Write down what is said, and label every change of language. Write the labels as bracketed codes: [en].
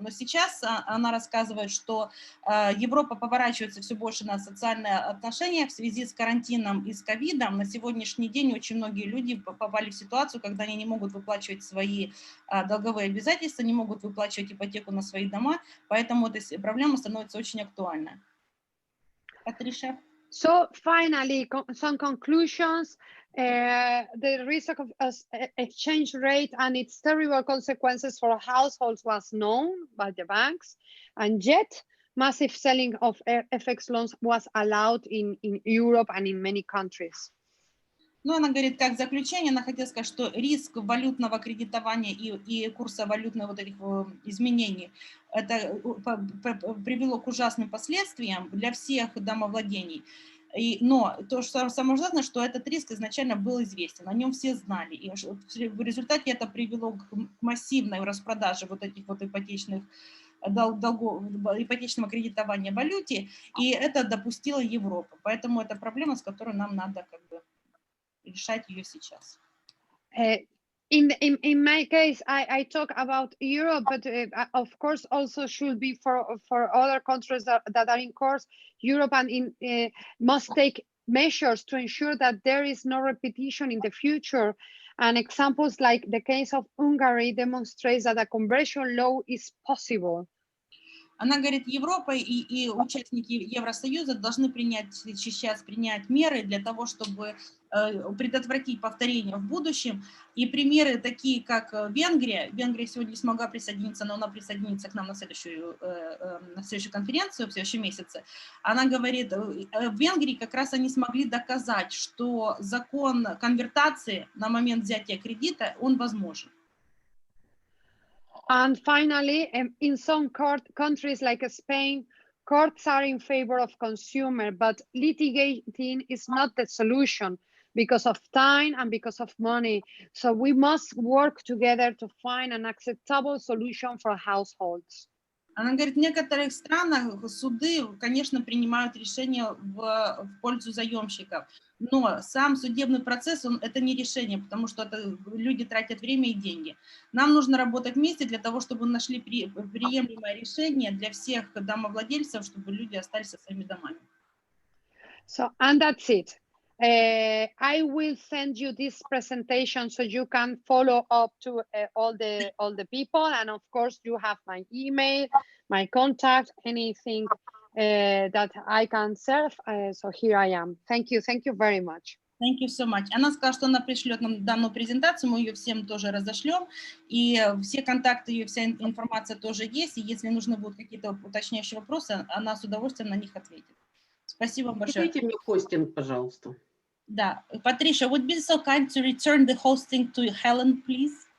[ru] Но сейчас она рассказывает, что Европа поворачивается все больше на социальные отношения в связи с карантином и с ковидом. На сегодняшний день очень многие люди попали в ситуацию, когда они не могут выплачивать свои долговые обязательства, не могут выплачивать ипотеку на свои дома, поэтому эта проблема становится очень актуальной. Патриша? [en] So finally, some conclusions. The risk of exchange rate and its terrible consequences for households was known by the banks, and yet massive selling of FX loans was allowed in Europe and in many countries. [ru] Ну, она говорит, как заключение, она хотела сказать, что риск валютного кредитования и курса валютных вот этих изменений, это привело к ужасным последствиям для всех домовладений. Но то, что самое ужасное, что этот риск изначально был известен, о нем все знали. И в результате это привело к массивной распродаже вот этих вот ипотечных ипотечного кредитования в валюте, и это допустила Европа. Поэтому это проблема, с которой нам надо как бы решать ее сейчас. [en] In my case, I talk about Europe, but of course also should be for other countries that are in course. Europe and must take measures to ensure that there is no repetition in the future. And examples like the case of Hungary demonstrates that a conversion law is possible. [ru] Она говорит, Европа и участники Евросоюза должны сейчас принять меры для того, чтобы предотвратить повторение в будущем. И примеры такие, как Венгрия. Венгрия сегодня не смогла присоединиться, но она присоединится к нам на следующую конференцию в следующем месяце. Она говорит, в Венгрии как раз они смогли доказать, что закон конвертации на момент взятия кредита, он возможен. [en] And finally, in some countries like Spain, courts are in favor of consumer, but litigating is not the solution because of time and because of money. So we must work together to find an acceptable solution for households. [ru] Она говорит, в некоторых странах суды, конечно, принимают решения в пользу заемщиков, но сам судебный процесс, это не решение, потому что люди тратят время и деньги. Нам нужно работать вместе для того, чтобы нашли приемлемое решение для всех домовладельцев, чтобы люди остались со своими домами. [en] So, and that's it. I will send you this presentation so you can follow up to all the people, and of course you have my email, my contact, anything that I can serve. So here I am. Thank you very much. Thank you so much. [ru] Она сказала, что она пришлет нам данную презентацию, мы ее всем тоже разошлем, и все контакты ее, вся информация тоже есть, и если нужны будут какие-то уточняющие вопросы, она с удовольствием на них ответит. Спасибо вам большое. Дайте мне хостинг, пожалуйста. [en] Да, Patricia, would be so kind to return the hosting to Helen, please?